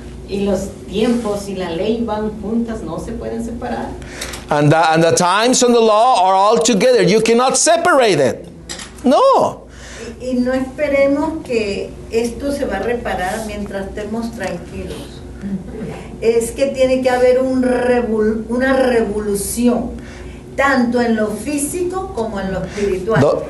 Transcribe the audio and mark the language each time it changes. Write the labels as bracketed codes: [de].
[es] Y los tiempos y la ley van juntas, no se pueden separar. [en] And the times and the law are all together. You cannot separate it. No. [es] Y no esperemos que esto se va a reparar mientras estemos tranquilos. Es que tiene que haber una revolución, tanto en lo físico como en lo espiritual.